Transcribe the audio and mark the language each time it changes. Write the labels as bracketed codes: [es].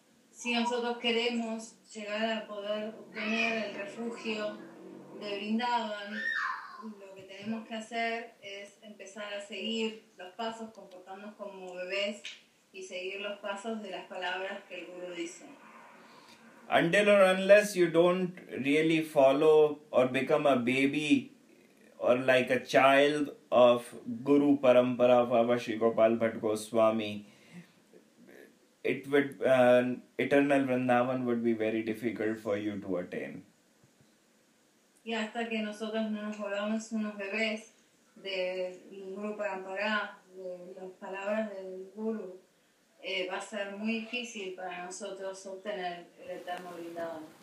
[es] Si nosotros queremos llegar a poder obtener el refugio de Vrindavan, lo que tenemos que hacer es empezar a seguir los pasos, comportarnos como bebés y seguir los pasos de las palabras que el Guru dice. [en] Until or unless you don't really follow or become a baby or like a child of Guru Parampara of Abha Shri Gopal Bhatt Goswami, eternal Vrindavan would be very difficult for you to attain. [es] Y hasta que nosotros no nos volvamos unos bebés de Guru Parampara, de las palabras del Guru, va a ser muy difícil para nosotros obtener el eterno Vrindavan.